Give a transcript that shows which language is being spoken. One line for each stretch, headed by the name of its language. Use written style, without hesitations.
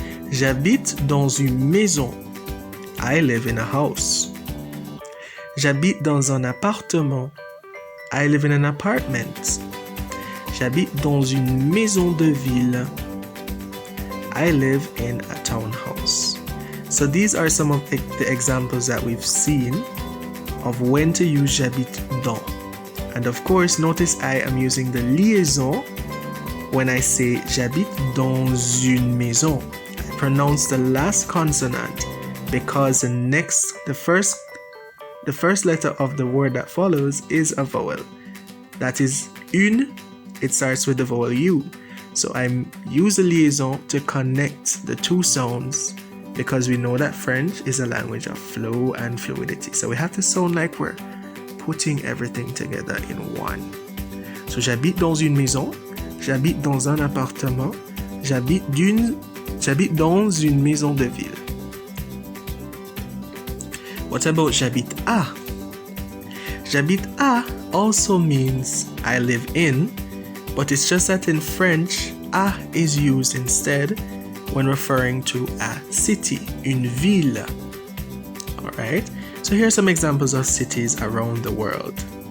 French: J'habite dans une maison.
English: I live in a house.
French: J'habite dans un appartement.
English: I live in an apartment.
French: J'habite dans une maison de ville.
English: I live in a townhouse. So these are some of the examples that we've seen of when to use
French: j'habite dans.
English: And of course, notice I am using the liaison when I say
French: j'habite dans une maison.
English: I pronounce the last consonant because the first letter of the word that follows is a vowel. That is une, it starts with the vowel U. So I use a liaison to connect the two sounds because we know that French is a language of flow and fluidity. So we have to sound like we're putting everything together in one.
French: So j'habite dans une maison, j'habite dans un appartement, j'habite dans une maison de ville.
English: What about
French: j'habite à? J'habite à
English: also means I live in, but it's just that in French, à is used instead when referring to a city,
French: une ville.
English: Alright, so here are some examples of cities around the world.